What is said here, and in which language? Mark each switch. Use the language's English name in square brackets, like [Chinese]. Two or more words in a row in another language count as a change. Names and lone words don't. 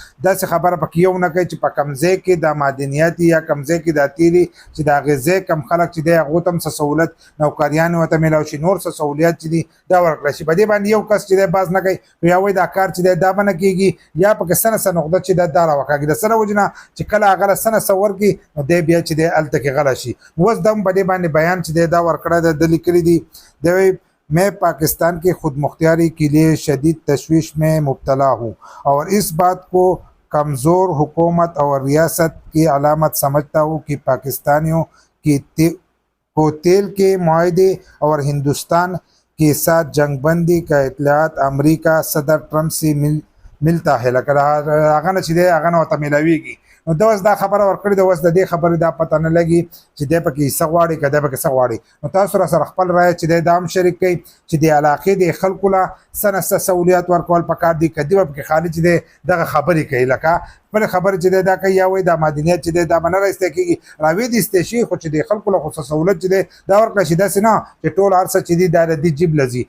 [Pashto] داسې خبره پکې یو نه کوي چې په کوم ځای کې د معدنیات یا کوم ځای کې دا تیل چې د هغې ځای کم خلک چې دی هغو ته هم څه سهولت نوکریانې ورته میلاو شي نور څه سهولیت چې دي دا ورکړی شي. په دې باندې یو کس چې دی باز نه کوي یا وایي دا کار چې دی دا به نه کېږي یا پکې څه نه څه نقطه چې دا راوکاږي د څه نه وجې نه چې کله هغه له څه نه څه ورکړي نو دی بیا چې دی هلته کې غلی شي. اوس دا هم په دې باندې بیان چې دی دا ورکړی دی ده لیکلي دي دی وایي [Urdu] میں پاکستان کی خود مختاری کے لیے شدید تشویش میں مبتلا ہوں اور اس بات کو کمزور حکومت اور ریاست کی علامت سمجھتا ہوں کہ پاکستانیوں کو تیل کے معاہدے اور ہندوستان کے ساتھ جنگ بندی کا اطلاع امریکہ صدر ٹرمپ سے ملتا ہے. [Pashto] लکه هغه نه چې دی هغه نه ورته میلاویږي. نو دا اوس دا خبره ورکړې ده اوس د دې خبرې دا پته نه لګي چې دی پکې څه غواړي که دی پکې څه غواړي. نو تاسو راسره خپل رایه چې دی دا هم شریک کوئ چې د علاقې د خلکو له څه نه څه سهولیت ورکول پکار دي که دی به پکې خالي چې دی دغه خبرې کوي لکه بلې خبرې چې دی دا کوي یا وایي دا معدنیات چې دی دا به نه رایستی کېږي راویدیستی شي خو چې د خلکو له خو څه سهولت چې دی دا ورکړی شي داسې نه چې ټول هر څه چې دي دا د دې جیب له ځي.